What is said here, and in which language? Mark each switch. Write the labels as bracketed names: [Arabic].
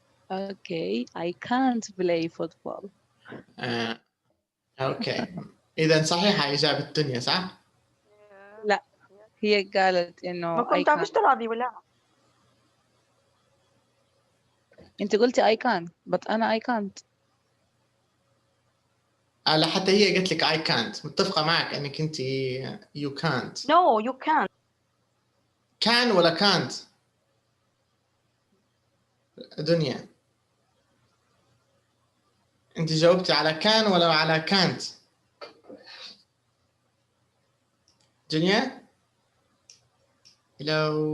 [English] Okay, I can't play football. [Arabic] اوكي اذا صحيحه اجابه دنيا صح؟ لا، هي قالت ما إنه I كنت عم [English] can't. [Arabic] تلعبي ولا؟ أنت قلتي [English] I can but [Arabic] أنا [English] I can't. [Arabic] لا حتى هي قالت لك [English] I can't، [Arabic] متفقه معك انك انت [English] you can't. No, you can't. [Arabic] كان ولا can't؟ دنيا انت جاوبتي على كان ولا على can't؟ دنيا؟ Hello.